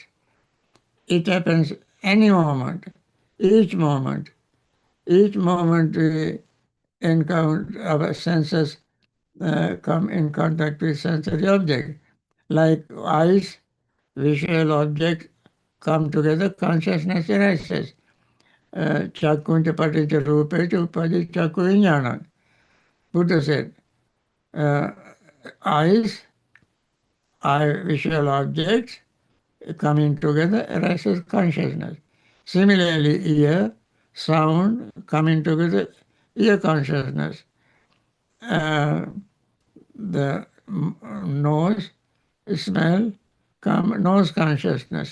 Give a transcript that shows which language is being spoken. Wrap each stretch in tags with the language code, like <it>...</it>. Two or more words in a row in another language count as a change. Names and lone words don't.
<en>It happens any moment, each moment. Each moment we encounter our senses come in contact with sensory objects. Like eyes, visual objects come together, consciousness arises.</en> <pi>Chakuncha paticca rupecha upadi chakku vijnana.</pi> <en>Buddha said, eyes are visual objects coming together arises consciousness. Similarly, ear, sound coming together, ear consciousness. The nose, smell, nose consciousness.</en>